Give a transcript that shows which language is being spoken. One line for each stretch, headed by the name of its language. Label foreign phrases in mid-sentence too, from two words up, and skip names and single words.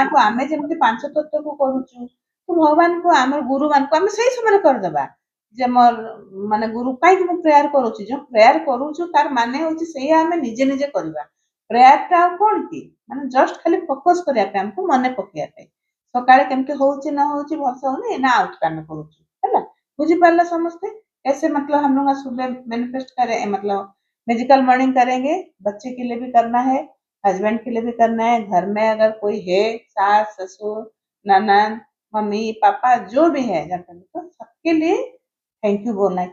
Odia: ମାଙ୍କୁ ଆମେ ଯେମିତି ପାଞ୍ଚ ତତ୍ତ୍ୱକୁ କରୁଛୁ ତ ଭଗବାନଙ୍କୁ ଆମର ଗୁରୁମାନଙ୍କୁ ଆମେ ସେଇ ସମୟରେ କରିଦେବା ଯେ ମୋର ମାନେ ଗୁରୁ କାହିଁକି ମୁଁ ପ୍ରେୟାର କରୁଛି, ଯୋଉ ପ୍ରେୟାର କରୁଛୁ ତାର ମାନେ ହଉଛି ସେଇଆ ଆମେ ନିଜେ ନିଜେ କରିବା। ପ୍ରେୟାରଟା ଆଉ କଣ କି ମାନେ ଜଷ୍ଟ ଖାଲି ଫୋକସ କରିବା ପାଇଁ, ଆମକୁ ମନେ ପକେଇବା ପାଇଁ ସକାଳେ କେମିତି ହଉଛି ନ ହଉଛି ଭଲସେ ହଉନି ନା ଆଉଟ ଆମେ କରୁଛୁ ହେଲା। ବୁଝିପାରିଲେ ସମସ୍ତେ
Hindi: कैसे मतलब हम लोग सुबह मैनिफेस्ट करें मतलब
English: magical morning
Hindi: करेंगे, बच्चे के लिए भी करना है, हस्बैंड के लिए भी करना है, घर में अगर कोई है सास ससुर ननद मम्मी पापा जो भी है घर में तो सबके लिए
English: thank you
Hindi: बोलना है।